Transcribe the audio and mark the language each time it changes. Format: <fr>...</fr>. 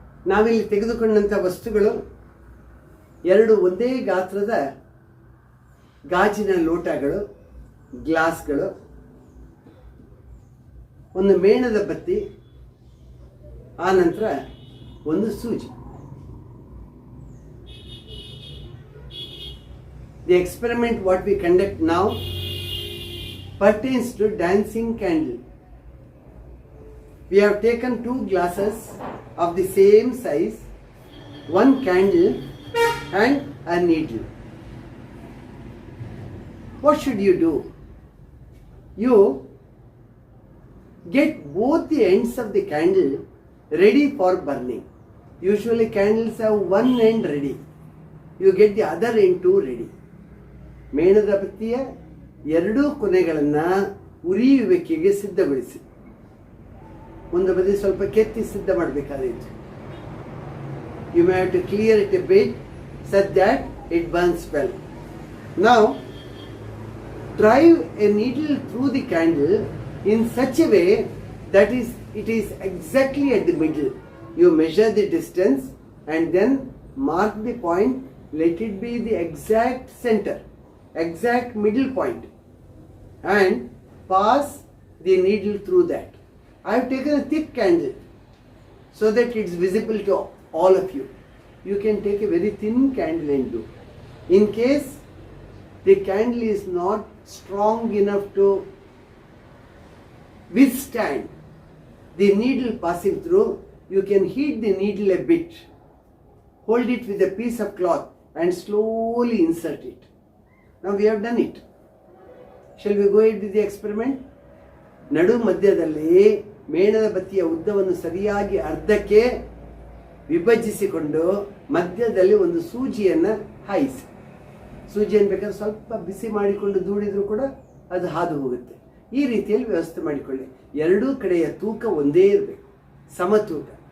<kn>ನಾವಿಲ್ಲಿ ತೆಗೆದುಕೊಂಡಂಥ ವಸ್ತುಗಳು 2 ಒಂದೇ ಗಾತ್ರದ ಗಾಜಿನ ಲೋಟಗಳು, ಗ್ಲಾಸ್ಗಳು, ಒಂದು ಮೇಣದ ಬತ್ತಿ, ಆನಂತರ ಒಂದು ಸೂಜಿ.</kn> <en>The experiment what we conduct now pertains to dancing candle. We have taken 2 glasses of the same size, 1 candle and a needle. What should you do? You get both the ends of the candle ready for burning. Usually candles have one end ready. You get the other end too ready.</en> <kn>ಮೇಣದ ಬತ್ತಿಯ 2 ಕೊನೆಗಳನ್ನು ಉರಿಯುವಿಕೆಗೆ ಸಿದ್ಧಗೊಳಿಸಿ. ಒಂದು ಬದಿ ಸ್ವಲ್ಪ ಕೆತ್ತಿ ಸಿದ್ಧ ಮಾಡಬೇಕಾಗಿತ್ತು.</kn> <en>You may have to clear it a bit such that it burns well. Now drive a needle through the candle in such a way that it is exactly at the middle. You measure the distance and then mark the point. Let it be the exact center, exact middle point, and pass the needle through that. I have taken a thick candle so that it's visible to all of you. You can take a very thin candle and do. In case the candle is not strong enough to withstand the needle passing through, you can heat the needle a bit. Hold it with a piece of cloth and slowly insert it. Now we have done it. Shall we go ahead with the experiment?</en> <kn>ನಡು ಮಧ್ಯದಲ್ಲಿ ಮೇಣದ ಬತ್ತಿಯ ಉದ್ದವನ್ನು ಸರಿಯಾಗಿ ಅರ್ಧಕ್ಕೆ ವಿಭಜಿಸಿಕೊಂಡು ಮಧ್ಯದಲ್ಲಿ ಒಂದು ಸೂಜಿಯನ್ನು ಹಾಯಿಸಿ. ಸೂಜಿಯನ್ನು ಬೇಕಾದ್ರೆ ಸ್ವಲ್ಪ ಬಿಸಿ ಮಾಡಿಕೊಂಡು ದೂಡಿದರೂ ಕೂಡ ಅದು ಹಾದು ಹೋಗುತ್ತೆ. ಈ ರೀತಿಯಲ್ಲಿ ವ್ಯವಸ್ಥೆ ಮಾಡಿಕೊಳ್ಳಿ. 2 ಕಡೆಯ ತೂಕ ಒಂದೇ ಇರಬೇಕು, ಸಮತೂಕ.</kn>